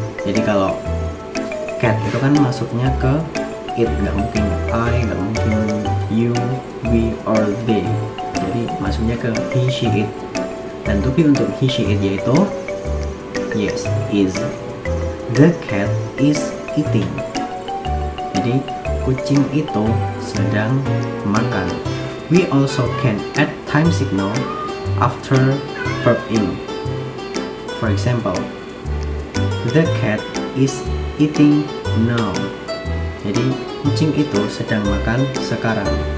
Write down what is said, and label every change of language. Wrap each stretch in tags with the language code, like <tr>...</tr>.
<id>Jadi kalau cat itu kan masuknya ke it, nggak mungkin I, nggak mungkin you, we, or they. Jadi masuknya ke he, she, it. Dan to be untuk he, she, it yaitu yes, is.</id> <en>The cat is eating.</en> <id>Jadi kucing itu sedang makan.</id> <en>We also can add time signal after verb ing. For example, the cat is eating now.</en> <id>Jadi kucing itu sedang makan sekarang.</id>